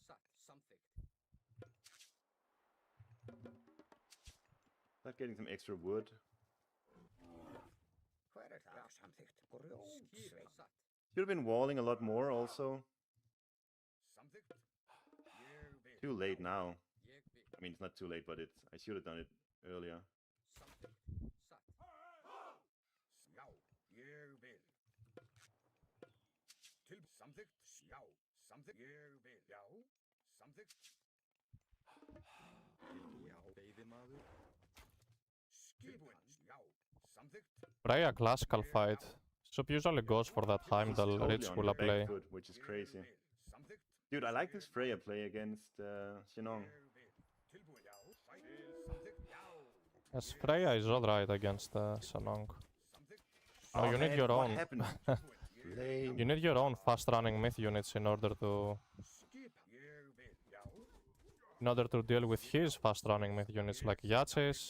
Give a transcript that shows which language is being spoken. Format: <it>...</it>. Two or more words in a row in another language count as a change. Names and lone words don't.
<en>Start getting some extra wood. Should have been walling a lot more also. Too late now. I mean, it's not too late, but I should have done it earlier.</en> <is>Já, ég vil. Til samþykkt. Já, samþykkt. Ég vil. Já, samþykkt. Já, veiðimaður. Skipun. Já, samþykkt.</is> <en>Freya classical fight. Sub usually goes for that Heimdall Totally Rich on Gula your back play. foot, which is crazy.</en> <is>Ég vil. Samþykkt.</is> <en>Dude, I like this Freya play against Xinong.</en> <is>Ég vil. Tilbúin. Já, samþykkt. Já.</is> <en>Yes, Freya is alright against Sanong.</en> <is>Samþykkt.</is> <en>No, you need man, your what own. happened? Lame. You need your own fast-running myth units in order to deal with his fast-running myth units like Yaces,</en>